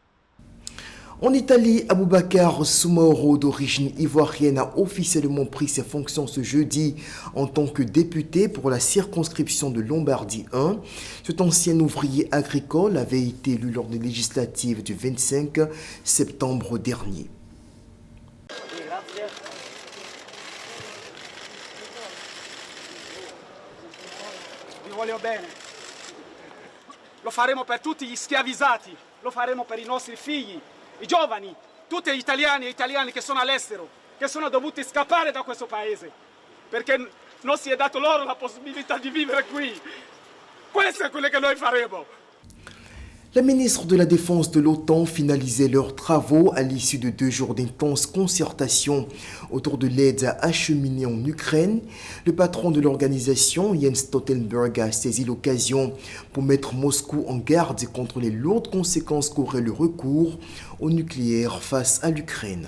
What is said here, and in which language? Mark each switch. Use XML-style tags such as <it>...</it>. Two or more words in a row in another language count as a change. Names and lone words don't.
<fr>En Italie, Aboubacar Soumaoro, d'origine ivoirienne, a officiellement pris ses fonctions ce jeudi en tant que député pour la circonscription de Lombardie 1. Cet ancien ouvrier agricole avait été élu lors des législatives du 25 septembre dernier.</fr> <it>Voglio bene. Lo faremo per tutti gli schiavizzati, lo faremo per i nostri figli, i giovani, tutti gli italiani e italiane che sono all'estero, che sono dovuti scappare da questo paese, perché non si è dato loro la possibilità di vivere qui. Questo è quello che noi faremo.</it> <fr>La ministre de la Défense de l'OTAN finalisait leurs travaux à l'issue de 2 jours d'intenses concertations autour de l'aide à acheminer en Ukraine. Le patron de l'organisation, Jens Stoltenberg, a saisi l'occasion pour mettre Moscou en garde contre les lourdes conséquences qu'aurait le recours au nucléaire face à l'Ukraine.</fr>